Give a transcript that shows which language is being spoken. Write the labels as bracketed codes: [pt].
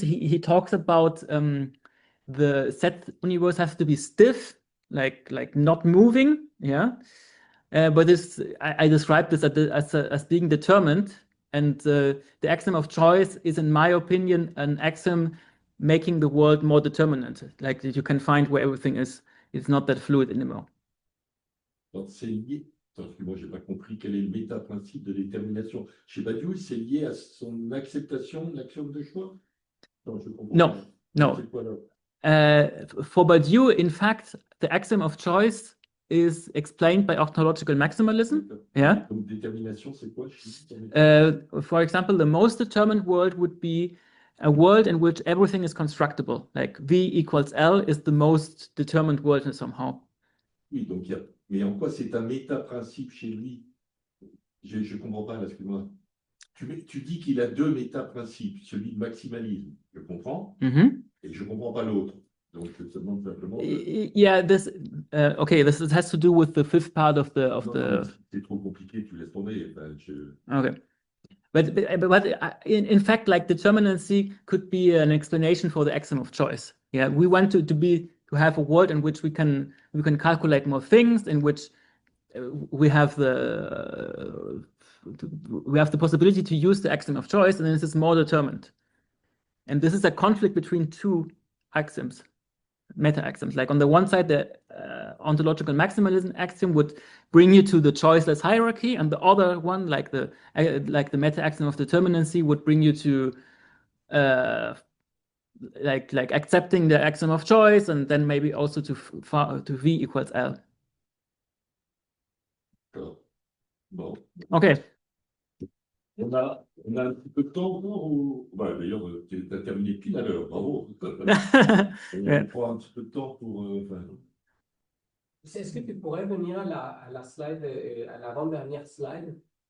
[en] He talks about the set universe has to be stiff, like not moving, yeah. But this I described this as being determined, and the axiom of choice is, in my opinion, an axiom making the world more determinant, like that you can find where everything is. It's not that fluid anymore. [fr] Donc c'est lié. Parce que moi, je n'ai pas compris quel est le méta-principe de détermination. Chez Badiou, c'est lié à son acceptation de l'axiome de choix? Non, je comprends [en] no, [fr] pas. C'est quoi, [en] for Badiou, in fact, the axiom of choice is explained by ontological maximalism. Yeah. [fr] Donc détermination, c'est quoi? [en] For example, the most determined world would be a world in which everything is constructible. Like V equals L is the most determined world somehow. [fr] Oui, donc il y a... Mais en quoi c'est un méta-principe chez lui? Je ne comprends pas, là, excuse-moi. Tu dis qu'il a deux méta-principes, celui de maximalisme, je comprends, et je ne comprends pas l'autre. Donc, je te demande simplement... [en] Yeah, this okay, this has to do with the fifth part of the... [fr] C'est trop compliqué, tu laisses tomber. [en] Okay. But in fact, like determinacy could be an explanation for the axiom of choice. Yeah, we want to have a world in which we can calculate more things, in which we have the possibility to use the axiom of choice, and this is more determined. And this is a conflict between two axioms, meta axioms. Like on the one side, the ontological maximalism axiom would bring you to the choiceless hierarchy, and the other one, like the meta axiom of determinacy, would bring you to like accepting the axiom of choice, and then maybe also to V equals L. [fr] Bon. [en] Okay. [fr] On a un petit peu de temps ou... Bah, d'ailleurs, tu as terminé pile à l'heure, bravo. On prend un petit peu de temps pour... Est-ce que tu pourrais venir à la slide, à l'avant-dernière slide?